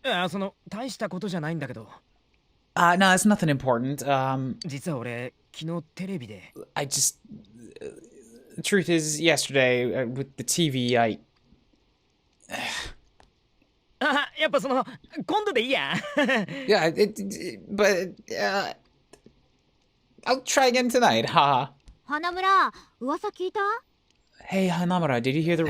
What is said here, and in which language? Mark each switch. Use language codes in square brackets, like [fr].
[ja] その、大したことじゃないんだけど。 [en] No, it's nothing important. [ja] 実は俺昨日テレビで [en] I just... the truth is, yesterday, with the TV, [ja] あ、やっぱその今度でいいや [en] Yeah, but, I'll try again tonight, haha. [ja] 花村噂聞いた？ [en] Hey, Hanamura, did you hear the